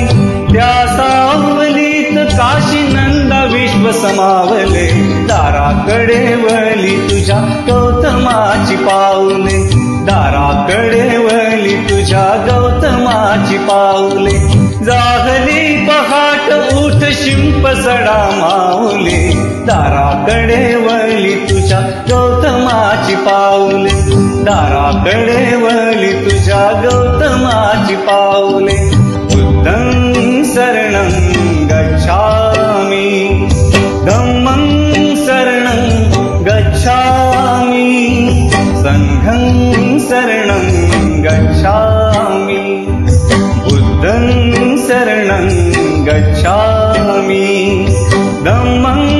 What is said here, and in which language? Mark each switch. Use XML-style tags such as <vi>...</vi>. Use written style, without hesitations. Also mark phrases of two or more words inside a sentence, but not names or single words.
<mr>त्या सावलीत काशी नंदा विश्व समावले, दाराकडे वळली तुझ्या गौतमाची पाऊले, दाराकडे वळली तुझ्या गौतमाची पाऊले. जागली पहाट उठ शिंप सडा माऊले दाराकडे वळली तुझ्या गौतमाची पाऊले दाराकडे वळली तुझ्या गौतमाची पाऊले</mr> <pi>बुद्धं शरणं गच्छामि धम्मं शरणं गच्छामि संघं शरणं गच्छामि बुद्धं शरणं गच्छामि धम्मं</pi>